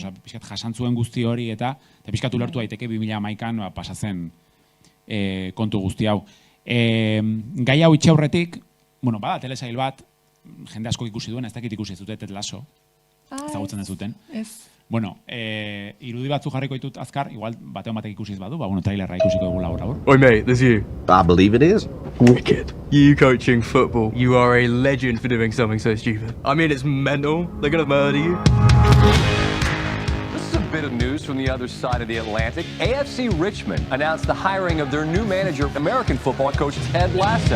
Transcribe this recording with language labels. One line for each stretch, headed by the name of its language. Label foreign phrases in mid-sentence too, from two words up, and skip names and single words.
Basque: Osa, pixkat jasantzuen guzti hori eta pixkat ulertu daiteke 2011an pasatzen kontu guzti hau. Gai hau itxe aurretik, bueno, bada telesail bat, jende asko ikusi duen, ez dakit ikusi ez dute Ted Lasso, ezagutzen ez duten. Bueno, irudi batzu jarriko ditut azkar, igual batean batek ikusi ez badu, bueno, trailerra ikusiko dugu labur.
English: Oi, mate, there's you. I believe it is. Wicked. You coaching football. You are a legend for doing something so stupid. I mean, it's mental. They're gonna murder you. This is a bit of news from the other side of the Atlantic. AFC Richmond announced the hiring of their new manager, American football coach Ted Lasso.